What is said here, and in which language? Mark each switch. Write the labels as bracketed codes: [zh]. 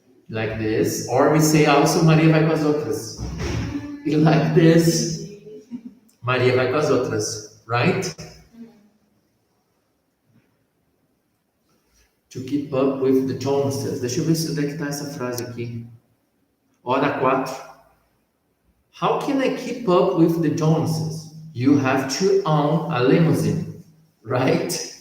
[en] Like this, or we say also [pt] Maria vai com as outras. [en] Like this, Maria vai com as outras, right? To keep up with the Joneses. [pt] Deixa eu ver se onde é que tá essa frase aqui. Hora 4. [en] How can I keep up with the Joneses? You have to own a limousine, right?